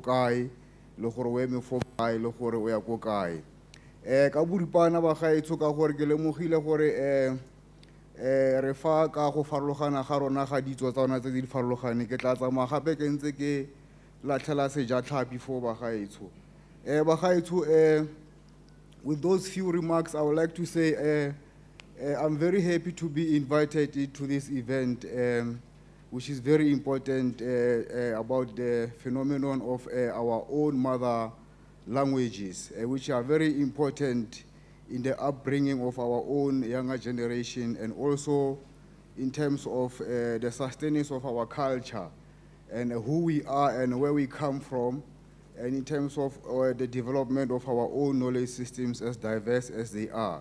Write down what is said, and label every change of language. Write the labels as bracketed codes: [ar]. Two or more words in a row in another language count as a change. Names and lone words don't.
[tn] kae le gore o eme fo kae le gore o ya ko kae ka boripana ba gaetso ka gore ke lemogile gore re fa ka go farologana ga rona ga ditso tsa rona tse di farologane ke tla tsamaya gape ke ntse ke latlhela sejatlhapi fo ba gaetso ba gaetso [en] with those few remarks I would like to say I'm very happy to be invited to this event which is very important about the phenomenon of our own mother languages, which are very important in the upbringing of our own younger generation, and also in terms of the sustenance of our culture and who we are and where we come from, and in terms of the development of our own knowledge systems as diverse as they are.